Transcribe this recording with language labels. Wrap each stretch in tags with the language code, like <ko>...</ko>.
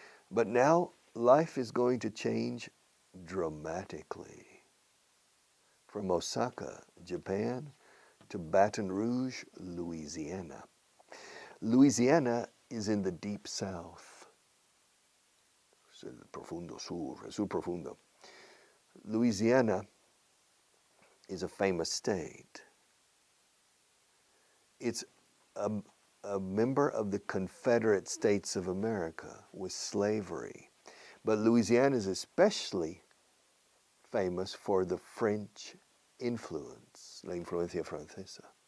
<en>But now life is going to change dramatically. From Osaka, Japan, to Baton Rouge, Louisiana. Louisiana is in the deep south.</en> <es>Es el profundo sur, el sur profundo.</es> <en>Louisiana is a famous state. It's a member of the Confederate States of America with slavery. But Louisiana is especially famous for the French influence,</en> <es>la influencia francesa.</es>